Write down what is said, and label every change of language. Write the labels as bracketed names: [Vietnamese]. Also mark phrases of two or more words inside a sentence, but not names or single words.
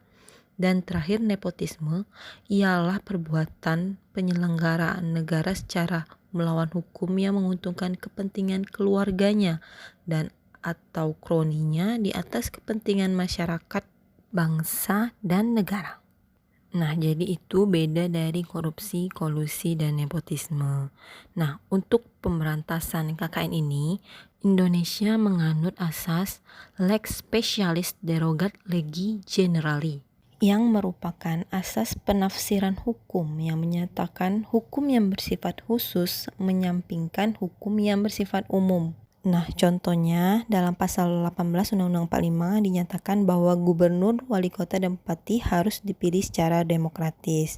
[Indonesian] Dan terakhir, nepotisme ialah perbuatan penyelenggaraan negara secara melawan hukum yang menguntungkan kepentingan keluarganya dan atau kroninya di atas kepentingan masyarakat, bangsa, dan negara. Nah, jadi itu beda dari korupsi, kolusi, dan nepotisme. Nah, untuk pemberantasan KKN ini, Indonesia menganut asas [Latin] lex specialis derogat legi generali, [Indonesian] yang merupakan asas penafsiran hukum yang menyatakan hukum yang bersifat khusus menyampingkan hukum yang bersifat umum. Nah, contohnya dalam pasal 18 Undang-Undang 45 dinyatakan bahwa gubernur, wali kota, dan bupati harus dipilih secara demokratis.